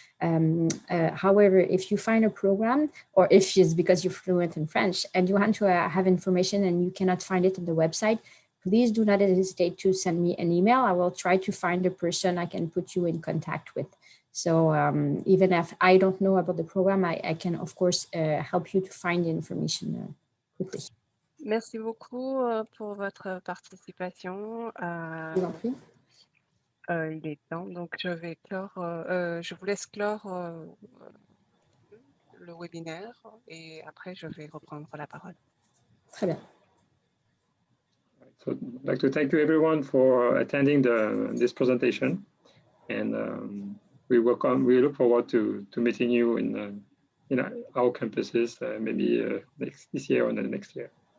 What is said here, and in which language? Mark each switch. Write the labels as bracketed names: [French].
[English] However, if you find a program, or if it's because you're fluent in French and you want to have information and you cannot find it on the website, please do not hesitate to send me an email. I will try to find the person I can put you in contact with. So even if I don't know about the program, I can, of course, help you to find the information quickly. [French] Merci beaucoup pour votre participation. Je vous en prie. Il est temps, donc je vous laisse clore le webinaire et après je vais reprendre la parole. Très bien. [English] So I'd like to thank you everyone for attending this presentation, and we look forward to meeting you in our campuses, maybe this year or the next year.